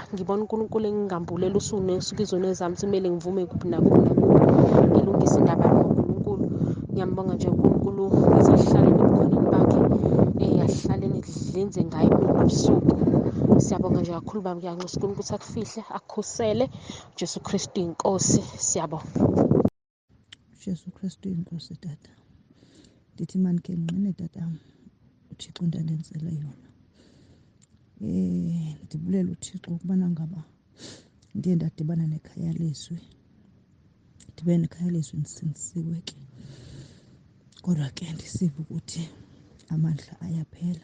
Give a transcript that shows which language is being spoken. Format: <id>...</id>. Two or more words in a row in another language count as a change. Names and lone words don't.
<zu>Ngibona uNkulunkulu engingambulela usuku izona zami kumele ngivume kuphi nakuphi ngilungise indaba ngoNkulunkulu. Ngiyambonga nje uNkulunkulu, ngize ahlale ebukhoneni bakhe, ahlale lenze ngayo ubusuku. Siyabonga nje kakhulu baba, ngiyanxusa uNkulunkulu ukuthi akufihle, akukhusele. Jesu Kristu inkosi. Siyabonga. Jesu Kristu inkosi.</zu> <xh>Tata, ndithi mandikhe nginqine tata, uThixo into andenzele yona. Ndibulela uThixo ukubana ngaba ndiye ndadibana nekhaya leZwi. Ndibe nekhaya leZwi ndisindisiwe ke, kodwa ke ndisiva ukuthi amandla ayaphela.</xh>